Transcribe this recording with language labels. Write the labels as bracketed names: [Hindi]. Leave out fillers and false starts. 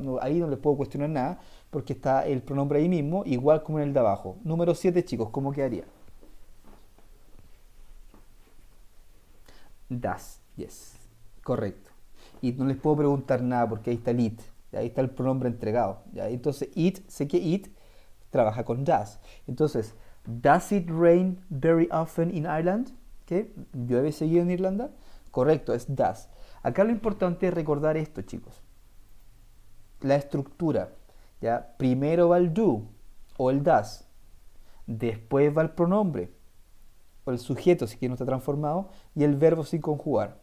[Spanish] No, ahí no les puedo cuestionar nada porque está el pronombre ahí mismo, igual como en el de abajo. Número 7, chicos, ¿cómo quedaría? Does, yes, correcto. Y no les puedo preguntar nada porque ahí está el it. Ahí está el pronombre entregado. ¿Ya? Entonces, it, sé que it trabaja con does. Entonces, [English] does it rain very often in Ireland? [Spanish] ¿Qué? ¿Llueve seguido en Irlanda? Correcto, es does. Acá lo importante es recordar esto, chicos. La estructura. ¿Ya? Primero va el do o el does. Después va el pronombre o el sujeto, si que no está transformado, y el verbo sin conjugar.